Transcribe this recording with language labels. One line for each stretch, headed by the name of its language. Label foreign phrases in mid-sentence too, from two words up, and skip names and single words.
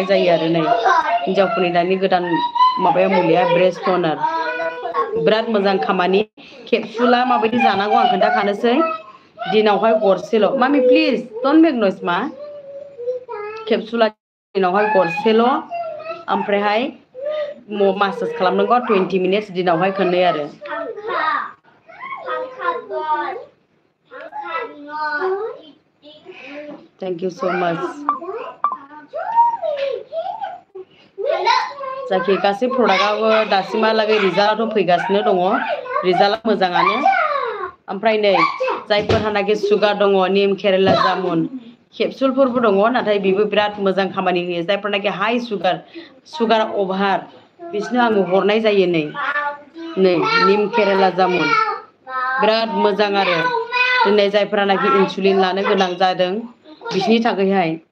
Bodo: जायो आरो नै हिन्जावफोरनि दानि गोदान माबाया मुलिया
English: breast toner
Bodo: बिराद मोजां खामानि केपसुला माबायदि जानांगौ आं खोन्थाखानोसै दिनावहाय गरसेल' मामि
English: please don't make noise
Bodo: मा केपसुला दिनावहाय गरसेल' ओमफ्रायहाय मासाज खालामनांगौ 20 मिनिट्स दिनावहाय खननै आरो
English: Thank you so much.
Bodo: जायखि गासै प्रडाक्टआबो दासिमहालागै रिजाल्टआथ' फैगासिनो दङ रिजाल्टआ मोजाङानो ओमफ्राय नै जायफोरहानाखि सुगार दङ निम केरेला जामुन केपसुलफोरबो दङ नाथाय बेबो बिराद मोजां खामानि होयो जायफोरनाखि
English: high sugar
Bodo: अभार बिसोरनो आङो हरनाय जायो नै निम केरेला जामुन बिराद मोजां आरो दिनै जायफोरानाखि इनसुलिन लानो गोनां जादों बिसोरनि थाखायहाय